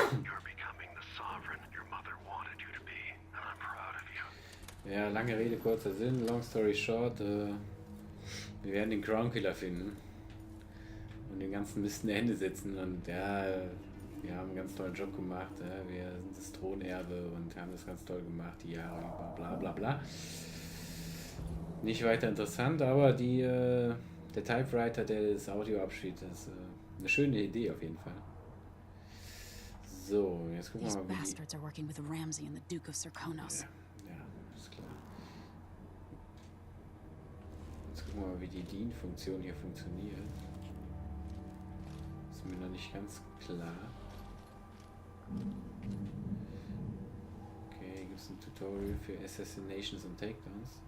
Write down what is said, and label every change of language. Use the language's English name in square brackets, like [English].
[English] You're becoming the sovereign your mother wanted you to be, and I'm proud of you. [German] Ja, lange Rede, kurzer Sinn. [English] Long story short, [German] wir werden den Crown Killer finden und den ganzen Mist in die Hände setzen und ja, wir haben einen ganz tollen Job gemacht. Wir sind das Thronerbe und haben das ganz toll gemacht, die Jahre über, bla bla bla. Nicht weiter interessant, aber der Typewriter, der das Audio abspielt, ist eine schöne Idee auf jeden Fall. So, jetzt gucken wir [English] These [German] mal, wie die... [English] bastards are working with Ramsay and the Duke of Serkonos. [German] Ja, ist klar. Jetzt gucken wir mal, wie die DIN-Funktion hier funktioniert. Ist mir noch nicht ganz klar. Okay, gibt es ein Tutorial für Assassinations und Takedowns.